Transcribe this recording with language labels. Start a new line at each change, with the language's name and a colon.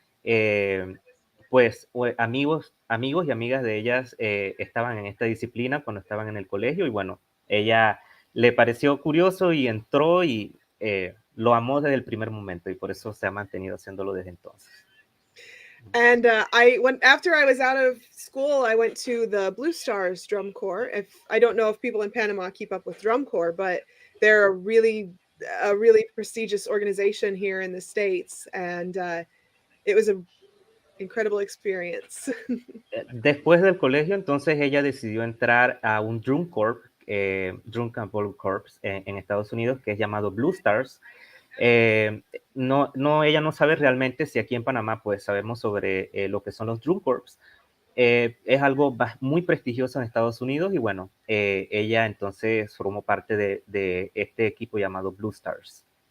Spanish: Eh, pues amigos y amigas de ellas estaban en esta disciplina cuando estaban en el colegio y bueno, ella le pareció curioso y entró y lo amó desde el primer momento y por eso se ha mantenido haciéndolo desde entonces.
English: And I went after I was out of school. I went to the Blue Stars Drum Corps. If I don't know if people in Panama keep up with Drum Corps, but they're a really prestigious organization here in the states, and it was an incredible experience.
Spanish: Después del colegio, entonces ella decidió entrar a un drum corps, Drunk and Bowl Corps en Estados Unidos, que es llamado Blue Stars. Ella no sabe realmente si aquí en Panamá pues sabemos sobre lo que son los Drunk Corps. Es algo muy prestigioso en Estados Unidos y bueno, ella entonces formó parte de este equipo llamado Blue Stars.